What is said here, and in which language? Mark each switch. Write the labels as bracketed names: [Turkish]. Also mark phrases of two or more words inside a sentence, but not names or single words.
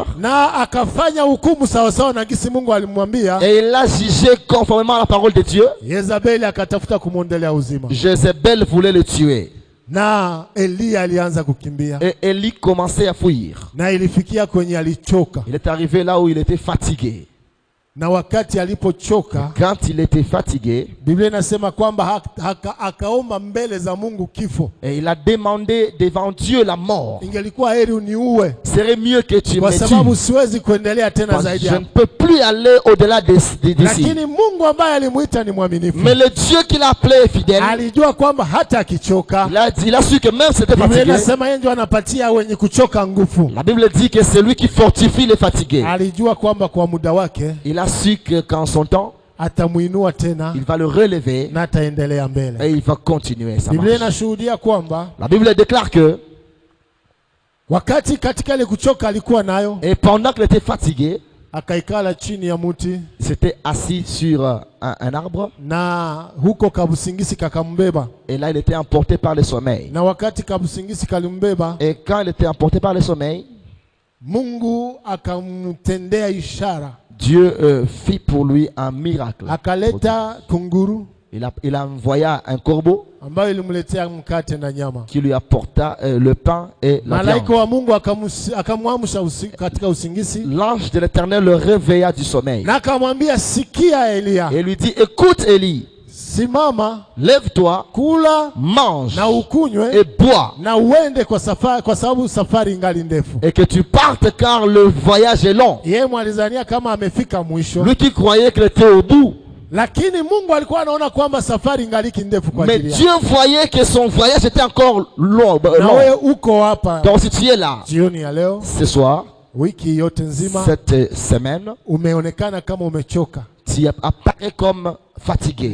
[Swahili] na akafanya hukumu sawasawa na gisi Mungu alimwambia. [French] et il a jugé conformément à la parole de Dieu. [Swahili] Yezabeli akatafuta kumwondolea uzima, [French] Jézabel voulait le tuer. [Swahili] na Eliya alianza kukimbia, [French] Et Élie commençait à fuir. [Swahili] na ilifikia kwenye alichoka, [French] Il est arrivé là où il était fatigué. [Swahili] na wakati alipochoka, [French] Quand il était fatigué, [Swahili] Biblia inasema kwamba akaomba mbele za Mungu kifo. [French] et il a demandé devant Dieu la mort. [Swahili] Ingelikuwa heri uniue, [French] Il serait mieux que tu [Swahili] kwa [French] me [Swahili] sababu [French] tues. [Swahili] siwezi kuendelea tena [French] Parce que [Swahili] zaidi [French] je ne [Swahili] hapo. [French] peux plus aller au-delà d'ici. [Swahili] Lakini Mungu ambaye alimuita ni mwaminifu, [French] Mais le Dieu qui l'a appelé est fidèle. [Swahili] alijua kwamba hata akichoka, [French] Il a su que même si c'était [Swahili] Biblia [French] fatigué, [Swahili] inasema yeye ndio anapatia wenye kuchoka nguvu. [French] la Bible dit que c'est lui qui fortifie les fatigués. [Swahili] Alijua kwamba kwa muda wake [French] Il a su que qu'en son temps, [Swahili] atamuinua tena [French] il va le relever [Swahili] na ataendelea mbele. [French] et il va continuer sa [Swahili] Biblia [French] marche. [Swahili] inashuhudia kwamba [French] La Bible déclare que, [Swahili] wakati katika ile kuchoka alikuwa nayo, [French] et pendant qu'il était fatigué, [Swahili] akaikala chini ya muti, [French] il s'était assis sur un arbre, [Swahili] na huko kabusingisi kakambeba, [French] et là il était emporté par le sommeil. [Swahili] na wakati kabusingisi kalimbeba, [French] Et quand il était emporté par le sommeil, [Swahili] Mungu akamtendea ishara, [French] Dieu fit pour lui un miracle. [Swahili] akaleta kunguru [French] Il a envoyé un corbeau [Swahili] ambayo ilimletea mkate na nyama. [French] qui lui apporta le pain et la [Swahili] Malaika [French] viande. [Swahili] wa Mungu akamwamsha katika usingisi, [French] L'ange de l'Éternel le réveilla du sommeil [Swahili] na akamwambia, sikia Eliya, [French] et lui dit, écoute Élie, [Swahili] simama, [French] lève-toi, [Swahili] kula [French] mange [Swahili] na ukunywe [French] et bois, [Swahili] na uende kwa safari, kwa sababu safari ingali ndefu. [French] et que tu partes car le voyage est long. [Swahili] Yeye mwalizania kama amefika mwisho, [French] Lui qui croyait qu'il était au bout, [Swahili] lakini Mungu alikuwa anaona kwamba safari ingaliki ndefu kwa [French] mais [Swahili] ajili yake. [French] Dieu voyait que son voyage était encore long. [Swahili] Na wewe uko hapa [French] Donc si tu es là [Swahili] jioni ya leo, [French] ce soir, [Swahili] wiki yote nzima [French] cette semaine, [Swahili] umeonekana kama umechoka, [French] tu apparais comme fatigué.